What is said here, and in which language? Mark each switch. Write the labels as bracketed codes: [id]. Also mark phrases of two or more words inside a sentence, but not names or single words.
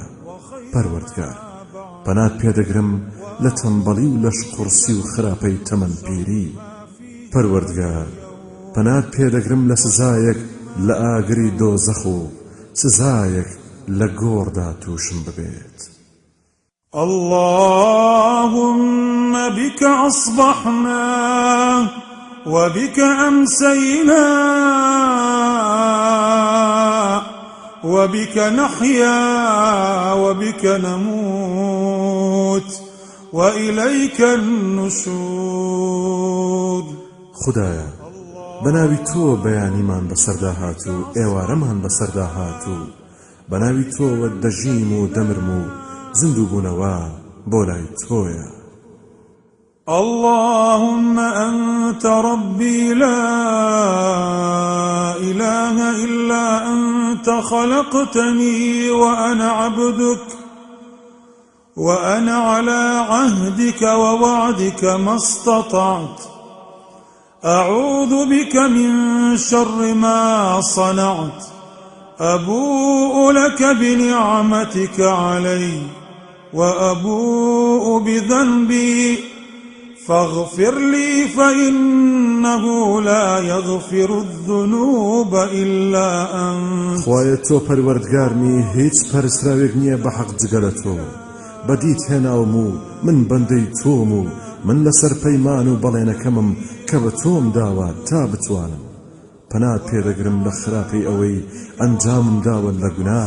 [ckb] پەروەردگار پەنات پێدەگرم لە تەمبەڵی و لە شقورسی و خراپەی تەمەنپیری. پەروەردگار پەنات پێدەگرم لە سزایەک لە ئاگری دۆزەخ و سزایەک لە گۆڕدا تووشم ببێت. [ar] اللهم بك أصبحنا وبك أمسينا وبك نحيا وبك نموت وإليك النشور. [ckb] خدایا بناوی تۆ بەیانیمان بەسەردا هات و ئێوارەمان بەسەردا هات و بەناوی تۆوە دەژیم و دەمرم و زیندوو بوونەوە بۆ لای تۆیە. [ar] اللهم أنت ربي لا إله إلا أنت خلقتني وأنا عبدك وأنا على عهدك ووعدك ما استطعت أعوذ بك من شر ما صنعت أبوء لك بنعمتك علي وأبوء بذنبي فاغفر لي فإنه لا يغفر الذنوب إلا أنت. [ckb] خوایە تۆ پەروەردگارمی هیچ پەرستراوێک نییە بە حەق جگە لە تۆ. بەدیت هێناوم و من بەندەی تۆم و من لەسەر پەیمان و بەڵێنەکەمم کە بە تۆم داوە تا بتوانم. پەنات پێدەگرم لە خراپەی ئەوەی ئەنجامم داوە لە گوناه.